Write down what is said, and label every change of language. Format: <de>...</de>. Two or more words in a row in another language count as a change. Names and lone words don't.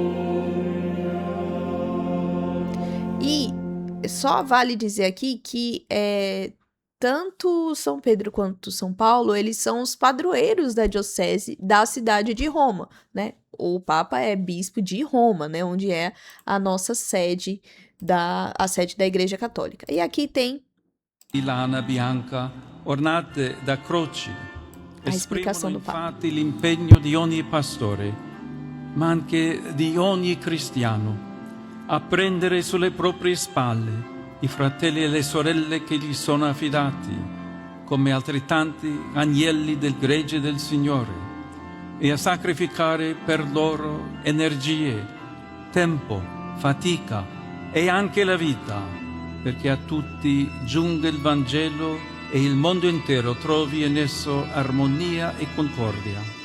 <pt>E só vale dizer aqui que tanto São Pedro quanto São Paulo, eles são os padroeiros da diocese da cidade de Roma, né? O Papa é bispo de Roma, né? Onde é a nossa sede a sede da Igreja Católica. E aqui tem</pt> <it>di lana bianca ornate da croci esprimono infatti l'impegno di ogni pastore, ma anche di ogni cristiano, a prendere sulle proprie spalle i fratelli e le sorelle che gli sono affidati, come altrettanti agnelli del gregge del Signore e a sacrificare per loro energie, tempo, fatica e anche la vita, perché a tutti giunga il Vangelo e il mondo intero trovi in esso armonia e concordia.</it>